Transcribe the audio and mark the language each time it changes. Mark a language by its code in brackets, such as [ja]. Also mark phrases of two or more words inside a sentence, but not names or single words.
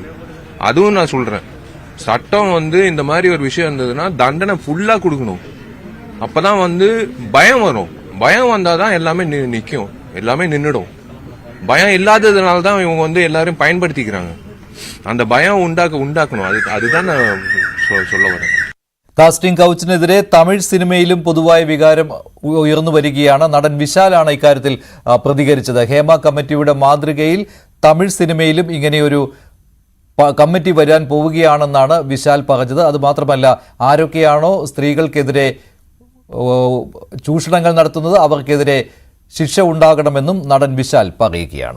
[ta] அதுவும் நான் சொல்றேன், சட்டம் இந்த மாதிரி ஒரு விஷயம் இருந்ததுன்னா தண்டனை ஃபுல்லா கொடுக்கணும். அப்பதான் பயம் வரும். பயம் வந்தாதான் எல்லாமே நிக்கும், எல்லாமே நின்னுடும். பயம் இல்லாததுனால தான் இவங்க எல்லாரும் பயன்படுத்திக்கிறாங்க. அந்த பயம் உண்டாக்கணும். அதுதான் நான் சொல்ல வரேன். [ml] കാസ്റ്റിംഗ് കൗച്ചിനെതിരെ തമിഴ് സിനിമയിലും പൊതുവായ വികാരം ഉയർന്നു വരികയാണ്. നടൻ വിശാലാണ് ഇക്കാര്യത്തിൽ പ്രതികരിച്ചത്. ഹേമ കമ്മിറ്റിയുടെ മാതൃകയിൽ തമിഴ് സിനിമയിലും ഇങ്ങനെയൊരു കമ്മിറ്റി വരാൻ പോവുകയാണെന്നാണ് വിശാൽ പറഞ്ഞത്. അതുമാത്രമല്ല, ആരൊക്കെയാണോ സ്ത്രീകൾക്കെതിരെ ചൂഷണങ്ങൾ നടത്തുന്നത് അവർക്കെതിരെ ശിക്ഷ ഉണ്ടാകണമെന്നും നടൻ വിശാൽ പറയുകയാണ്.